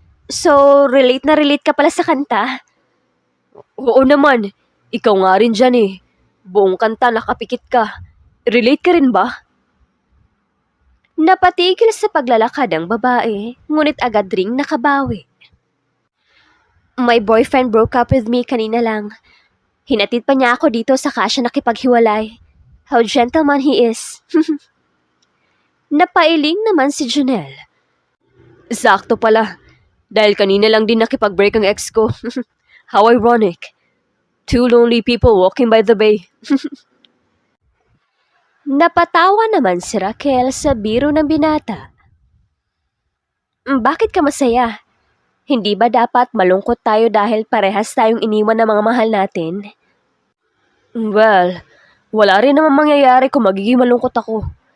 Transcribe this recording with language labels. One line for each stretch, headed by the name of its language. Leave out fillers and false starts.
Filipino: So, relate na relate ka pala sa kanta? Oo naman. Ikaw nga rin dyan eh. Buong kanta nakapikit ka. Relate ka rin ba? Napatigil sa paglalakad ang babae, ngunit agad ring nakabawi.
English: My boyfriend broke up with me
Filipino: kanina lang. Hinatid pa niya ako dito saka siya nakipaghiwalay.
English: How gentleman he is.
Filipino: Napailing naman si Junel. Sakto pala. Dahil kanina lang din nakipag-break ang ex ko.
English: How ironic. Two lonely people walking by the bay.
Filipino: Napatawa naman si Raquel sa biro ng binata. Bakit ka masaya? Hindi ba dapat malungkot tayo dahil parehas tayong iniwan ng mga mahal natin? Well, wala rin naman mangyayari kung magiging malungkot ako.